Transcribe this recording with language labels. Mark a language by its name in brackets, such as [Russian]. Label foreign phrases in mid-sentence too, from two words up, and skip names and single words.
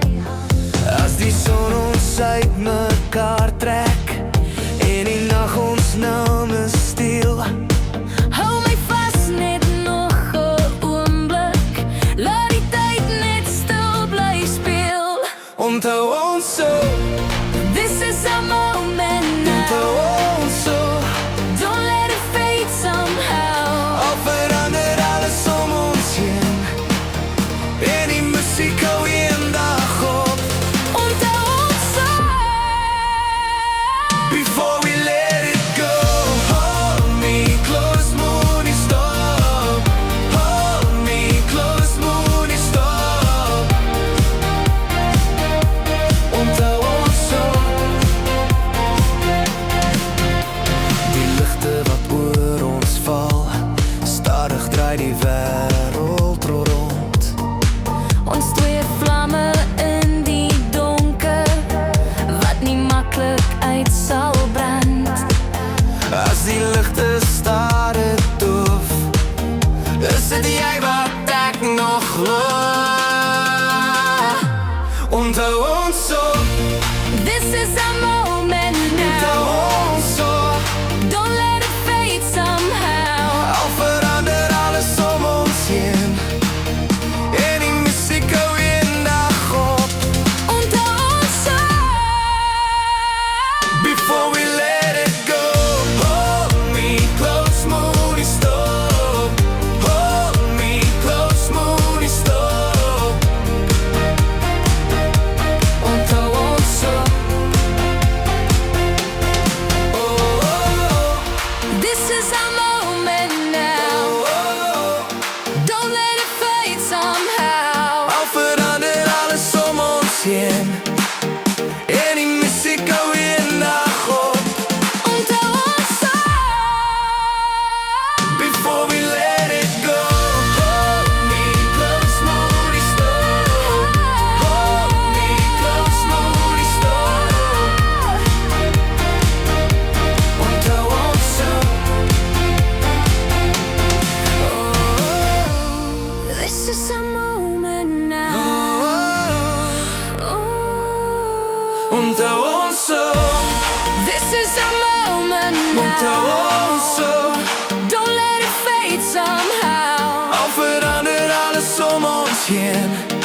[Afrikaans] As die son ons uit mekaar trek en die nag ons name stil, hou my vas net nog 'n oomblik, laat die tyd net stil bly speel. Onthou ons so, [English] this is our moment now. [Afrikaans] Onthou ons so, [English] don't let it fade somehow. [Afrikaans] Al verander alles om ons heen en die musiek hou eendag op. Onthou ons so, [English] before we let it go. Hold me close, [Afrikaans] moenie stop. [English] Hold me close, [Afrikaans] moenie stop. Onthou ons so, die ligte wat oor ons val, stadig draai die wêreld rond. Ons twee vlamme in die donker, wat nie maklik uit sal brand. As die ligte stare doof, is dit jy wat ek nog glo. Onthou ons so, [English] this is our moment now. [Afrikaans] Onthou ons so, [English] don't let it fade somehow. [Afrikaans] Al verander alles om ons heen en die musiek hou eendag op. Onthou ons so, [English] before we let it go. Hold me close, [Afrikaans] moenie stop. [English] Hold me close, [Afrikaans] moenie stop. Onthou ons so, oh, oh, oh. [English] This is our moment now. Don't let it fade somehow. [Afrikaans] Al verander alles om ons heen en die musiek hou eendag op. Onthou ons so, [English] before we let it go. Hold me close, [Afrikaans] moenie stop. [English] Hold me close, [Afrikaans] moenie stop. Onthou ons so, [English] oh, this is our moment now. [Afrikaans] Onthou ons so, [English] this is our moment now. [Afrikaans] Onthou ons so, [English] don't let it fade somehow. [Afrikaans] Al verander alles om ons heen